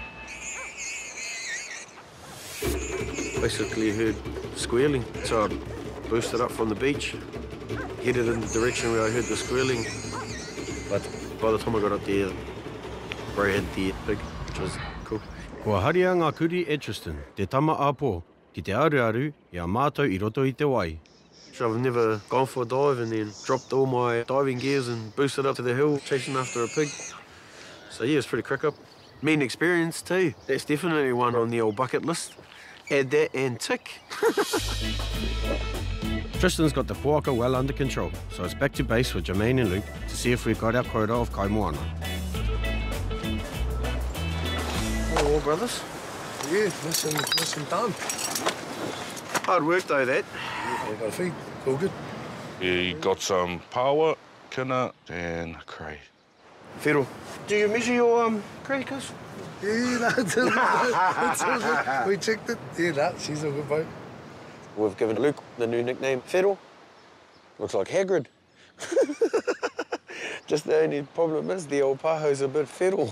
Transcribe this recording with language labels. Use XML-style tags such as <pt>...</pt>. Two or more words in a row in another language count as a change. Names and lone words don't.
<en>Basically heard squealing, so I boosted up from the beach, headed in the direction where I heard the squealing. But by the time I got up there, bro had the pig, which was cool.</en> <mi>Kua haria ngā kuri e Tristan, te tama āpō, ki te aru I a mātou I roto I te wai.</mi> <en>So I've never gone for a dive and then dropped all my diving gears and boosted up to the hill, chasing after a pig. So yeah, it's pretty crack up. Mean experience too. That's definitely one on the old bucket list. Add that and tick. Tristan's got the puaka well under control, so it's back to base with Jermaine and Luke to see if we've got our quota of kaimoana. Oh, brothers. Yeah, mission done. Hard work though, that. Yeah, we got a feed, all good. You got some pāua, kina, and cray. Whiro, do you measure your cray, cuz? Yeah, no, it's all good. We checked it. Yeah, no, she's all good, bro. We've given Luke the new nickname, Whiro. Looks like Hagrid. Just the only problem is the old pāho's a bit whiro.</en>